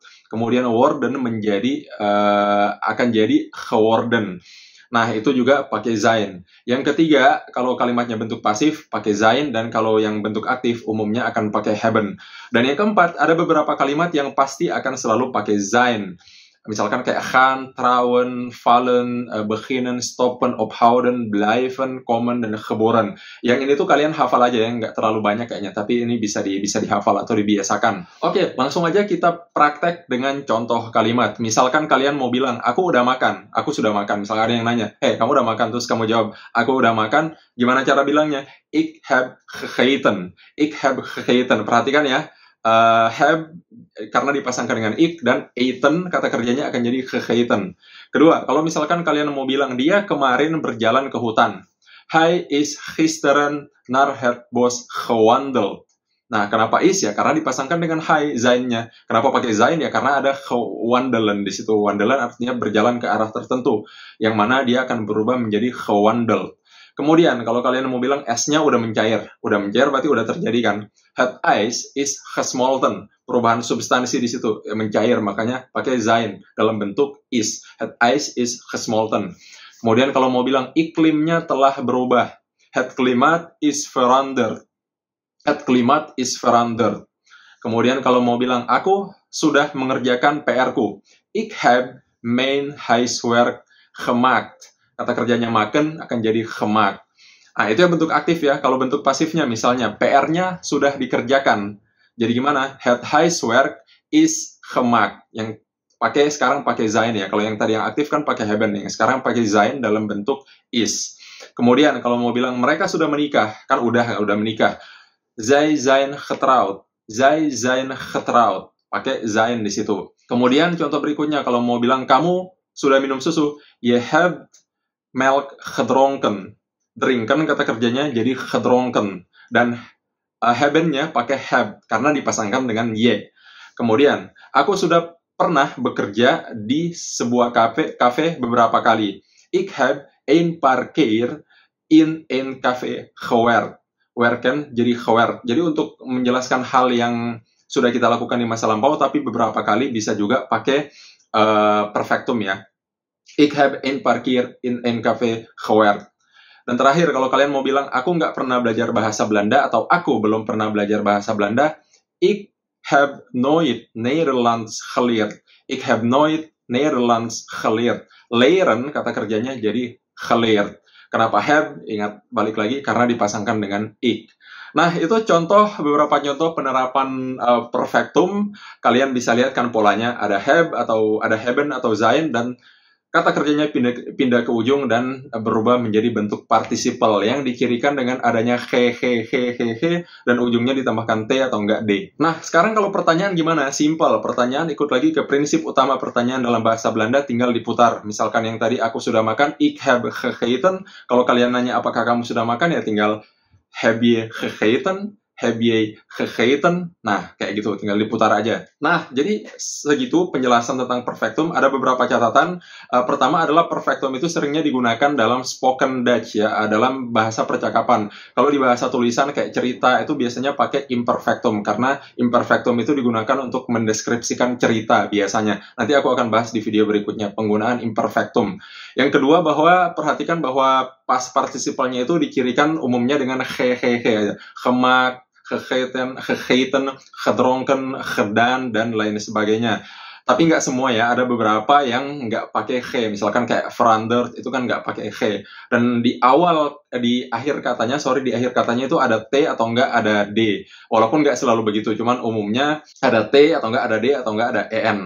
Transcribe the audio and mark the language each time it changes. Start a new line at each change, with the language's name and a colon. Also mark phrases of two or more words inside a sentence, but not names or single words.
Indonesian: Kemudian worden menjadi, akan jadi geworden. Nah, itu juga pakai sein. Yang ketiga, kalau kalimatnya bentuk pasif, pakai sein, dan kalau yang bentuk aktif, umumnya akan pakai haben. Dan yang keempat, ada beberapa kalimat yang pasti akan selalu pakai sein. Misalkan kayak
Dutch: gaan, trouwen, vallen, beginnen, stoppen, ophouden, blijven, komen,
Indonesian: dan geboren. Yang ini tuh kalian hafal aja ya, nggak terlalu banyak kayaknya, tapi ini bisa dihafal atau dibiasakan. Oke, langsung aja kita praktek dengan contoh kalimat. Misalkan kalian mau bilang, aku udah makan, aku sudah makan. Misalkan ada yang nanya, kamu udah makan? Terus kamu jawab, aku udah makan. Gimana cara bilangnya?
Dutch: Ik heb gegeten. Ik heb gegeten.
Indonesian: Perhatikan ya. Have karena dipasangkan dengan ik, dan eten kata kerjanya akan jadi gegeten. Kedua, kalau misalkan kalian mau bilang dia kemarin berjalan ke hutan,
Dutch: hij is gisteren naar het bos gewandeld.
Indonesian: Nah, kenapa is ya? Karena dipasangkan dengan hij, zijn-nya. Kenapa pakai zijn ya? Karena ada gewandelen di situ. Wandelen artinya berjalan ke arah tertentu, yang mana dia akan berubah menjadi gewandeld. Kemudian, kalau kalian mau bilang S-nya udah mencair. Udah mencair berarti udah terjadi kan?
Dutch: Het ijs is gesmolten.
Indonesian: Perubahan substansi di situ, mencair. Makanya pakai zijn dalam bentuk is.
Dutch: Het ijs is gesmolten.
Indonesian: Kemudian kalau mau bilang iklimnya telah berubah.
Dutch: Het klimaat is veranderd. Het klimaat is veranderd.
Indonesian: Kemudian kalau mau bilang aku sudah mengerjakan PR-ku.
Dutch: Ik heb mijn huiswerk gemaakt.
Indonesian: Kata kerjanya maken akan jadi gemaakt. Nah, itu yang bentuk aktif ya. Kalau bentuk pasifnya misalnya PR-nya sudah dikerjakan. Jadi gimana?
Dutch: Het huiswerk is gemaakt.
Indonesian: Yang sekarang pakai zijn ya. Kalau yang tadi yang aktif kan pakai hebben. Yang sekarang pakai zijn dalam bentuk is. Kemudian kalau mau bilang mereka sudah menikah, kan udah menikah.
Dutch: Zij zijn getrouwd. Zij zijn getrouwd.
Indonesian: Pakai zijn di situ. Kemudian contoh berikutnya kalau mau bilang kamu sudah minum susu,
Dutch: je hebt melk gedronken.
Indonesian: Drinken kata kerjanya jadi gedronken. Dan hebben-nya pakai have karena dipasangkan dengan y. Kemudian, aku sudah pernah bekerja di sebuah kafe beberapa kali.
Dutch: Ik heb een paar keer in een café gewerkt.
Indonesian: Werken jadi gewerkt. Jadi untuk menjelaskan hal yang sudah kita lakukan di masa lampau, tapi beberapa kali bisa juga pakai perfectum ya.
Dutch: Ik heb een paar keer in een café gewerkt.
Indonesian: Dan terakhir, kalau kalian mau bilang, aku nggak pernah belajar bahasa Belanda, atau aku belum pernah belajar bahasa Belanda,
Dutch: ik heb nooit Nederlands geleerd. Ik heb nooit Nederlands geleerd.
Indonesian: Leren, kata kerjanya jadi geleerd. Kenapa have? Ingat, balik lagi, karena dipasangkan dengan ik. Nah, itu beberapa contoh penerapan perfectum. Kalian bisa lihat kan polanya, ada have, atau ada hebben, atau zijn, dan kata kerjanya pindah ke ujung dan berubah menjadi bentuk participle yang dicirikan dengan adanya he, dan ujungnya ditambahkan t atau enggak d. Nah, sekarang kalau pertanyaan gimana? Simple. Pertanyaan ikut lagi ke prinsip utama pertanyaan dalam bahasa Belanda, tinggal diputar. Misalkan yang tadi aku sudah makan,
Dutch: ik heb gegeten.
Indonesian: Kalau kalian nanya apakah kamu sudah makan, ya tinggal
Dutch: heb je gegeten. Heb je gegeten?
Indonesian: Nah, kayak gitu, tinggal diputar aja. Nah, jadi segitu penjelasan tentang perfectum. Ada beberapa catatan. Pertama adalah perfectum itu seringnya digunakan dalam
English: spoken Dutch
Indonesian: ya, dalam bahasa percakapan. Kalau di bahasa tulisan kayak cerita itu biasanya pakai imperfectum, karena imperfectum itu digunakan untuk mendeskripsikan cerita biasanya. Nanti aku akan bahas di video berikutnya penggunaan imperfectum. Yang kedua, perhatikan bahwa
English: past participalnya
Indonesian: itu dicirikan umumnya dengan he aja.
Dutch: Gemaakt, gegeten, gedronken, gedaan,
Indonesian: dan lain sebagainya. Tapi nggak semua ya, ada beberapa yang nggak pakai he. Misalkan kayak veranderd, itu kan nggak pakai he. Dan di akhir katanya itu ada t atau nggak ada d. Walaupun nggak selalu begitu, cuman umumnya ada t atau nggak ada d atau nggak ada en.